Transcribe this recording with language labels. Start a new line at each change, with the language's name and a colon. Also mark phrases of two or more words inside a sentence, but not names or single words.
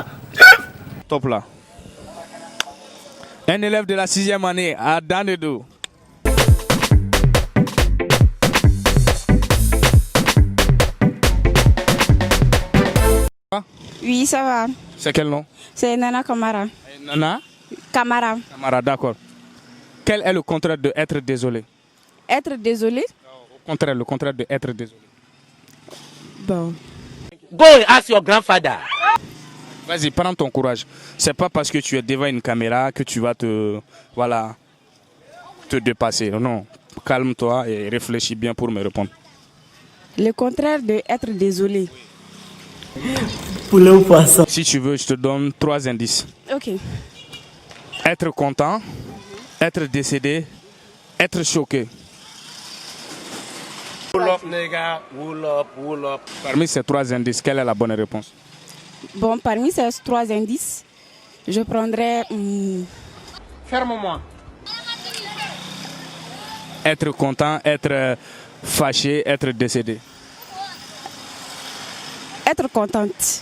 French: Top là. Un élève de la 6e année à Danedo. Oui, ça va. C'est quel nom? C'est Nana Kamara. Nana? Kamara. Camara, d'accord. Quel est le contraire de être désolé? Être désolé. Le contraire de être désolé. Bon.
English: Go and ask your grandfather.
French: Vas-y, prends ton courage. C'est pas parce que tu es devant une caméra que tu vas te dépasser. Non, calme-toi et réfléchis bien pour me répondre. Le contraire de être désolé. Poulet ou poisson? Si tu veux, je te donne 3 indices. Ok. Être content, être décédé, être choqué.
English: Pull up, nigga. Pull up, pull up.
French: Parmi ces 3 indices, quelle est la bonne réponse? Bon, parmi ces 3 indices, je prendrais Ferme-moi. Être content, être fâché, être décédé. être contente.